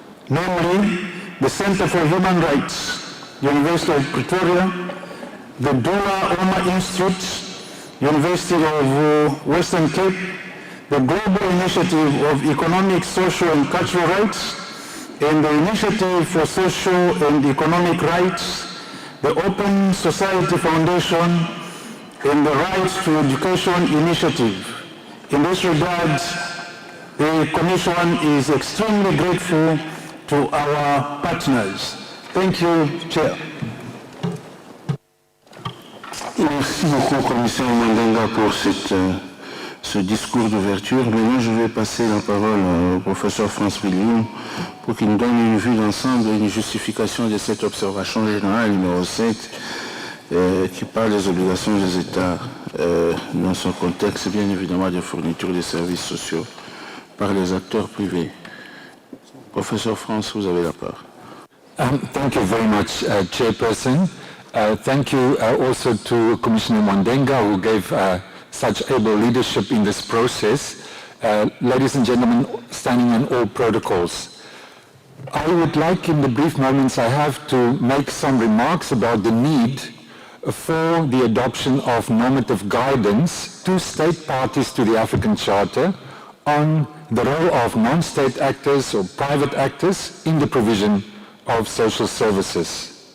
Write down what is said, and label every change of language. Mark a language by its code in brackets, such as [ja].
[en] namely the Center for Human Rights, University of Pretoria, the Dula Oma Institute, University of Western Cape, the Global Initiative of Economic, Social and Cultural Rights, and the Initiative for Social and Economic Rights, the Open Society Foundation, and the Rights to Education Initiative. In this regard, the Commission is extremely grateful to our partners. Thank you, Chair. [fr] Merci beaucoup, commissaire Mwandenga, pour ce discours d'ouverture. Maintenant, je vais passer la parole au professeur France William pour qu'il nous donne une vue d'ensemble et une justification de cette observation générale numéro 7 qui parle des obligations des États dans son contexte, bien évidemment, de fourniture des services sociaux par les acteurs privés. Professeur France, vous avez la parole. [en] Thank you very much, Chairperson. Thank you also to Commissioner Mwandenga, who gave such able leadership in this process. Ladies and gentlemen, standing on all protocols, I would like in the brief moments I have to make some remarks about the need for the adoption of normative guidance to state parties to the African Charter on the role of non-state actors or private actors in the provision of social services.